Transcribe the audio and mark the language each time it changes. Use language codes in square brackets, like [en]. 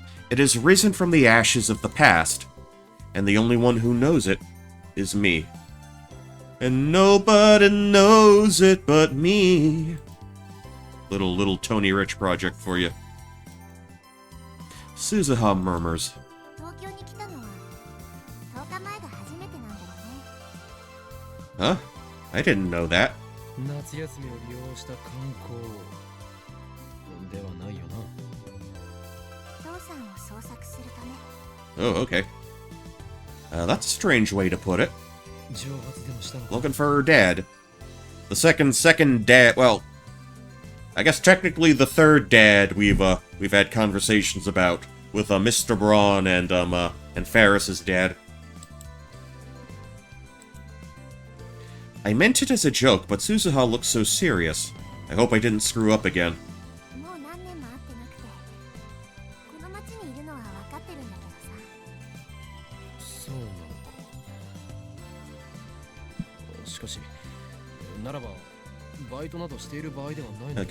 [en] It has risen from the ashes of the past, and the only one who knows it is me. And nobody knows it but me. Little Tony Rich project for you. Suzuha murmurs. [ja] 東京に来たのは10日前が初めてなんだよね。 [en] Huh? I didn't know that. [ja] 夏休みを利用した観光ではないよな。父さんを捜索するため。 [en] Oh, okay. That's a strange way to put it. [ja] 蒸発でもしたのか。 [en] Looking for her dad. The second dad. Well, I guess technically the third dad we've had conversations about with Mr. Braun and Ferris's dad. I meant it as a joke, but Suzuha looks so serious. I hope I didn't screw up again. [ja] もう何年も会ってなくて、この町にいるのは分かってるんだけどさ。そうなのか。しかし、ならばバイトなどしている場合ではないのか。